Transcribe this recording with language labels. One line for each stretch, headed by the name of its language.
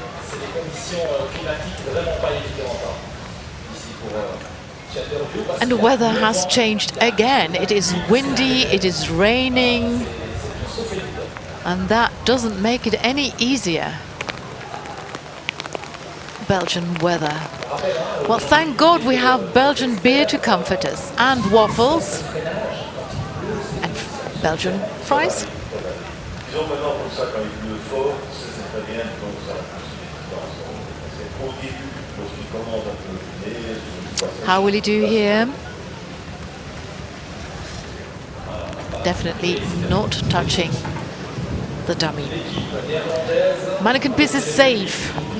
French: C'est des conditions climatiques vraiment pas évidentes ici pour Chandadu.
English: And the weather has changed again. It is windy, it is raining, and that doesn't make it any easier. Belgian weather. Well, thank God we have Belgian beer to comfort us, and waffles, and Belgian fries.
French: Disons maintenant comme ça, quand il pleut fort, c'est très bien, donc ça c'est au début, lorsqu'il commence un peu le
English: How will he do here? Definitely not touching the dummy. Mannequin Piss is safe.